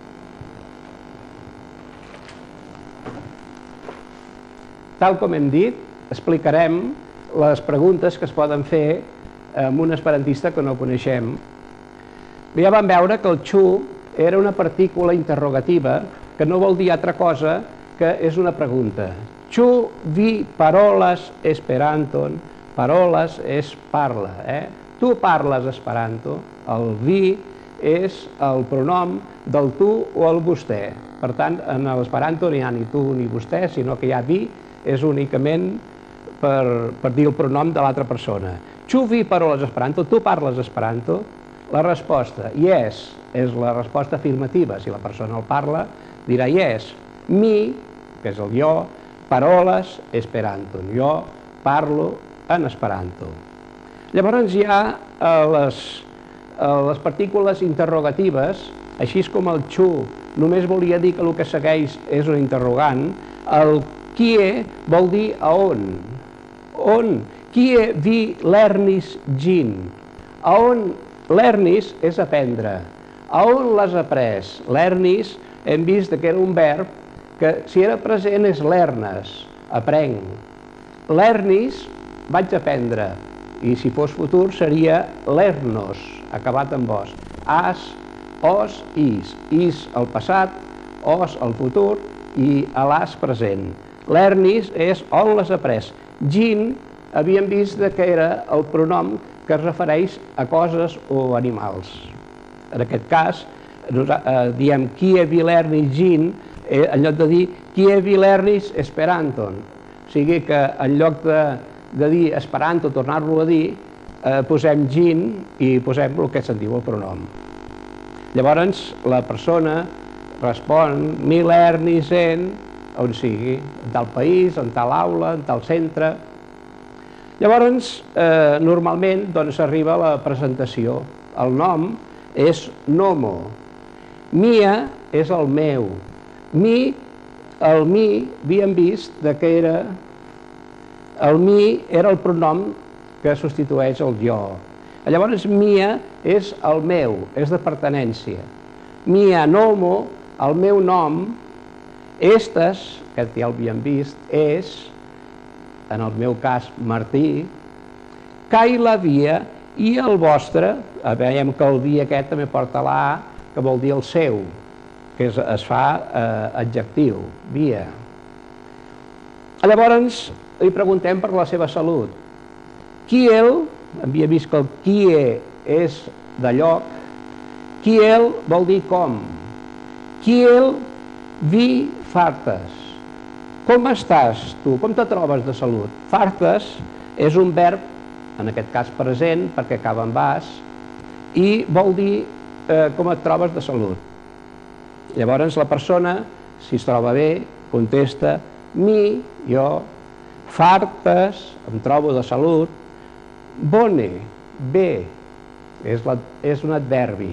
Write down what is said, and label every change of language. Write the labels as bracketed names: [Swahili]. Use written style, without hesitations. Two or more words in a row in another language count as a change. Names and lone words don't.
[Catalan] Tal com hem dit, explicarem les preguntes que es poden fer amb un esperantista que no coneixem. Ja vam veure que el xu era una partícula interrogativa que no vol dir altra cosa que és una pregunta. [Esperanto] Ĉu vi parolas Esperanton? [Catalan] Paroles és parla. Tu parles esperanto. El vi és el pronom del tu o el vostè. Per tant, en l'esperanto no hi ha ni tu ni vostè, sinó que hi ha vi, és únicament per dir el pronom de l'altra persona. [Esperanto] Ĉu vi parolas Esperanto? [Catalan] Tu parles esperanto? La resposta, yes, és la resposta afirmativa. Si la persona el parla, dirà yes. Mi, que és el jo, [Esperanto] paroles Esperanto. [Catalan] Jo parlo en esperanto. Llavors hi ha les partícules interrogatives, així com el ĉu només volia dir que el que segueix és un interrogant, el kie vol dir a on. On? [Esperanto] Kie vi lernis ĝin? [Catalan] A on lernis és aprendre. A on l'has après? Lernis, hem vist que era un verb que si era present és lernes, aprenc. Lernis, vaig aprendre. I si fos futur seria lernos, acabat amb os. As, os, is. Is el passat, os el futur i l'as present. Lernis és on l'has après. Ĝin havíem vist que era el pronom que es refereix a coses o animals. En aquest cas, diem [Esperanto] kie vi lernis ĝin, [Catalan] en lloc de dir [Esperanto] kie vi lernis Esperanton. [Catalan] O sigui que en lloc de dir esperanto, tornar-lo a dir, posem ĝin i posem el que se'n diu el pronom. Llavors, la persona respon [Esperanto] mi lernis en, [Catalan] on sigui, en tal país, en tal aula, en tal centre. Llavors, normalment, s'arriba a la presentació. El nom és nomo. Mia és el meu. El mi, havíem vist que era... El mi era el pronom que substitueix el jo. Llavors, mia és el meu, és de pertinència. [Esperanto] Mia nomo, [Catalan] el meu nom, estes, que ja l'havíem vist, és... en el meu cas, Martí, [Esperanto] kai la via, [Catalan] i el vostre, veiem que el via aquest també porta la, que vol dir el seu, que es fa adjectiu, via. Llavors, li preguntem per la seva salut. Kiel, havia vist que el kie és de lloc, kiel vol dir com. [Esperanto] Kiel vi fartes. [Catalan] Com estàs tu? Com te trobes de salut? Fartes és un verb, en aquest cas present, perquè acaba amb as, i vol dir com et trobes de salut. Llavors la persona, si es troba bé, contesta mi, jo, fartes, em trobo de salut, bone, bé, és un adverbi.